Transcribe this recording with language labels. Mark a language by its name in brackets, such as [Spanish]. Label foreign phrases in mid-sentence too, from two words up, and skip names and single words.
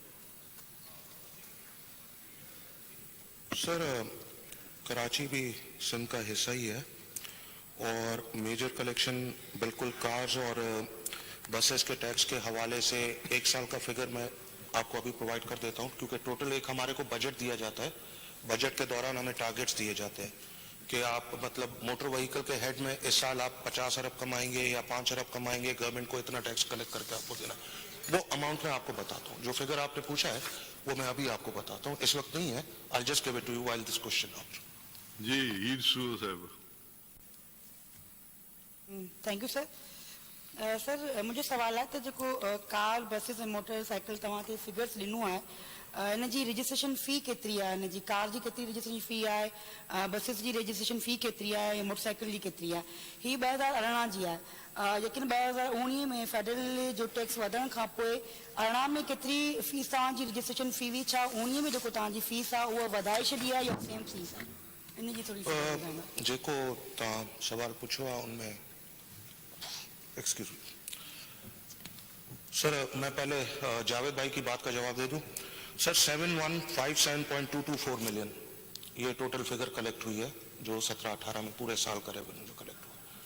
[Urdu] سر کراچی بھی سندھ کا حصہ ہی ہے اور [English] major collection [Urdu] بالکل کارز اور بسز کے ٹیکس کے حوالے سے 1 سال کا فگر میں آپ کو ابھی پرووائیڈ کر دیتا ہوں، کیونکہ ٹوٹل ایک ہمارے کو بجٹ دیا جاتا ہے. بجٹ کے دوران ہمیں ٹارگٹس دیے جاتے ہیں کہ آپ مطلب [English] motor vehicle [Urdu] کے ہیڈ میں اس سال آپ 50 ارب کمائیں گے یا 5 ارب کمائیں گے، گورنمنٹ کو اتنا ٹیکس کلیکٹ کر کے آپ کو دینا. وہ اماؤنٹ میں آپ کو بتاتا ہوں، جو فگر آپ نے پوچھا ہے وہ میں ابھی آپ کو بتاتا ہوں، اس وقت نہیں ہے. [English] I just give it to you while this question out. [Urdu] جی عید سور صاحب. [English] Thank you sir. [Sindhi] सर मुंहिंजो सवाल आहे त जेको कार बसिस ऐं मोटर साइकिल तव्हां खे फिगर्स ॾिनो आहे हिन जी [English] registration fee [Sindhi] केतिरी आहे हिन जी कार जी केतिरी [English] registration fee [Sindhi] आहे बसिस जी [English] registration fee [Sindhi] केतिरी आहे ऐं मोटर साइकिल जी केतिरी आहे हीअ 2018 जी आहे लेकिन 2019 में फेडरल जो टैक्स वधण खां पोइ 18 में केतिरी फीस तव्हांजी [English] registration fee [Sindhi] हुई छा 19 में जेको तव्हांजी फीस आहे उहा वधाए छॾी आहे या [English] same fees [Sindhi] आहे इन जी थोरी जेको तव्हां सवाल पुछो आहे [Urdu] ان میں [English] excuse me sir [Urdu] میں پہلے جاوید بھائی کی بات کا جواب دے دوں سر 7157.224 ملین یہ [English] total figure [Urdu] کلیکٹ ہوئی ہے جو 17-18 میں پورے سال کا ریونیو جو کلیکٹ ہوا